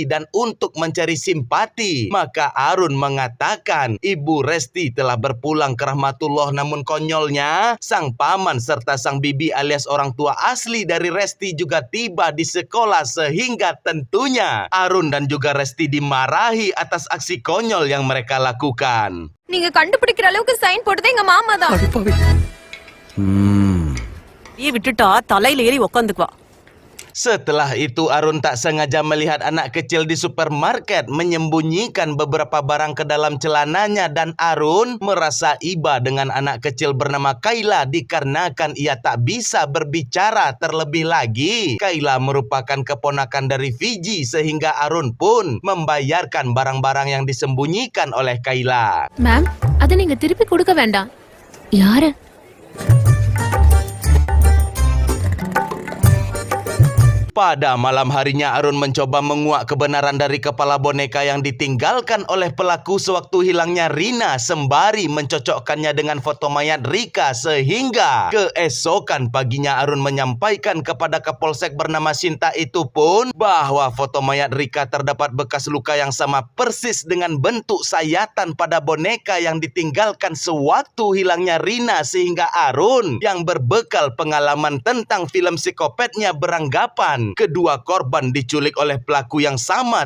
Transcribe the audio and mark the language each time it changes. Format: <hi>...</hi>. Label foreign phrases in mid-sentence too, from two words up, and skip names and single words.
<id>Dan untuk mencari simpati, maka Arun mengatakan ibu Resti telah berpulang ke rahmatullah. Namun konyolnya sang paman serta sang bibi alias orang tua asli dari Resti juga tiba di sekolah, sehingga tentunya Arun dan juga Resti dimarahi atas aksi konyol yang mereka lakukan.</id> <ta>நீங்க கண்டுபிடிக்கிற அளவுக்கு சைன் போட்டதே எங்க மாமா தான். விட்டுட்டா தலையில ஏறி உட்காந்துக்குவா.</ta> <id>Setelah itu Arun tak sengaja melihat anak kecil di supermarket menyembunyikan beberapa barang ke dalam celananya dan Arun merasa iba dengan anak kecil bernama Kayla dikarenakan ia tak bisa berbicara terlebih lagi. Kayla merupakan keponakan dari Fiji sehingga Arun pun membayarkan barang-barang yang disembunyikan oleh Kayla.</id> <ta>மேம் அதை நீங்க திருப்பி கொடுக்க வேண்டாம். யாரு?</ta> <id>Pada malam harinya Arun mencoba menguak kebenaran dari kepala boneka yang ditinggalkan oleh pelaku sewaktu hilangnya Rina sembari mencocokkannya dengan foto mayat Rika sehingga keesokan paginya Arun menyampaikan kepada Kapolsek bernama Sinta itu pun bahwa foto mayat Rika terdapat bekas luka yang sama persis dengan bentuk sayatan pada boneka yang ditinggalkan sewaktu hilangnya Rina sehingga Arun yang berbekal pengalaman tentang film psikopatnya beranggapan kedua korban diculik oleh pelaku yang sama.</id>